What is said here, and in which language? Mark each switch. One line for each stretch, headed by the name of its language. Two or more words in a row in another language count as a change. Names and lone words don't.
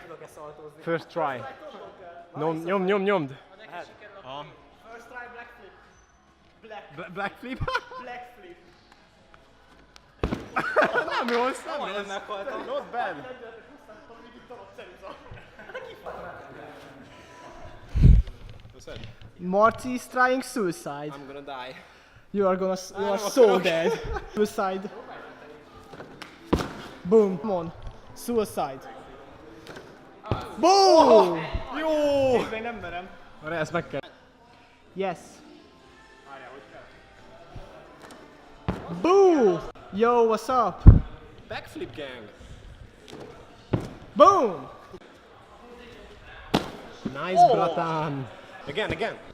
English: First try. Nyomd. First try black flip. Backflip? Black flip.
Hungarian: Nem rossz,
English: Not bad. Marty is trying suicide. I'm gonna die. You are so dead. Suicide. Boom. Come on. Suicide. Boom!
Hungarian: Jó! Még nem merem. Arra ezt meg kell.
English: Yes. Boom! Yo, what's up? Backflip gang. Boom! Nice, bratan. Again.